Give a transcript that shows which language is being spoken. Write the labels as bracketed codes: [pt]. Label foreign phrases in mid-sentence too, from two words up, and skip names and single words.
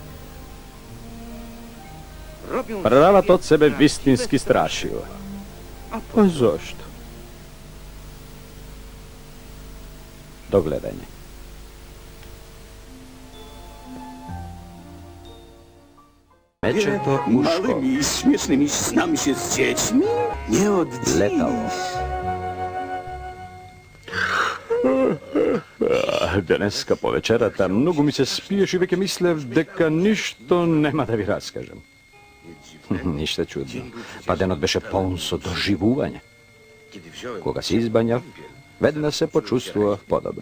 [mk] Прават од себе вистински страшила. Па зошто? До гледање. Мечето ушко. [pl] Małymi i śmiesznymi snami się z dziećmi? Nie od [mk] Летало. Денеска по вечерата многу ми се спиеш и веќе мислев дека ништо нема да ви раскажем. Ништо чудно. Па денот беше полн со доживување. Кога се избањав, веднаш се почувствував подобро.